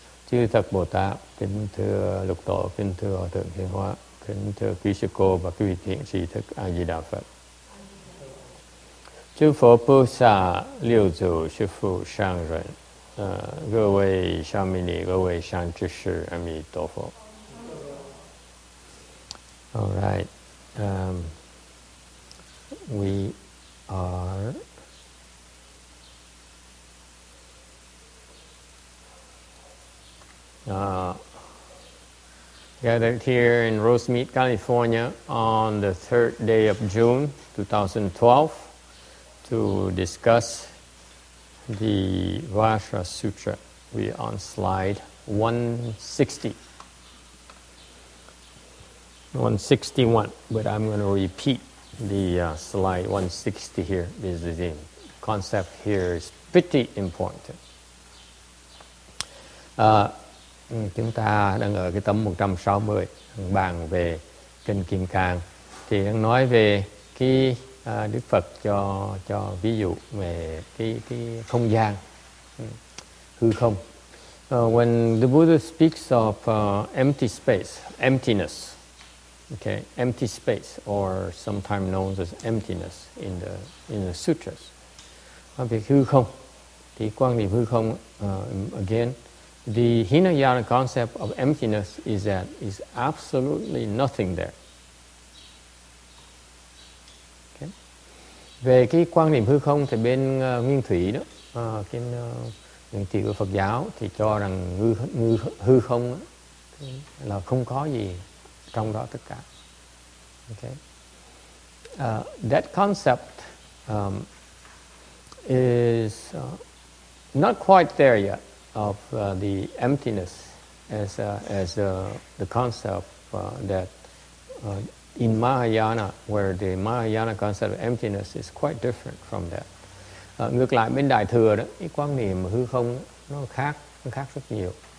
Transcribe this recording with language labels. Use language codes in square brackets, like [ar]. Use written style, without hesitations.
[vi] Chư Thật Bồ Tát, kính thưa Lục Tổ, kính thưa Hòa Thượng Hiền Hóa, kính thưa quý sư cô và quý vị thiện tri thức A Di Đà Phật. Chư Phật Bồ Tát, Liêu Chủ, Sư Phụ, Sang Rẩn, [zh] 各位沙弥尼，各位善知识，阿弥陀佛。 [en] All right, we are gathered here in Rosemead, California on the 3rd day of June 2012 to discuss the Vajra Sutra. We are on slide 160. 161, but I'm going to repeat the slide 160 here because the concept here is pretty important. [vi] Chúng ta đang ở cái tấm 160 bàn về Kinh Kim Cang, thì đang nói về cái Đức Phật cho ví dụ về cái không gian, hư không. [en] When the Buddha speaks of empty space, emptiness, okay, empty space, or sometimes known as emptiness in the sutras. [vi] Về hư không, thì quan niệm hư không, [en] again, the Hinayana concept of emptiness is that is absolutely nothing there. Okay. [vi] Về cái quan niệm hư không thì bên Nguyên Thủy đó, cái Nguyên Thủy của Phật giáo thì cho rằng hư không là không có gì trong đó tất cả. [en] Okay. That concept is not quite there yet of the emptiness as the concept that in Mahayana, where the Mahayana concept of emptiness is quite different from that. [vi] Ngược lại bên Đại Thừa đó, cái quan niệm hư không nó khác rất nhiều.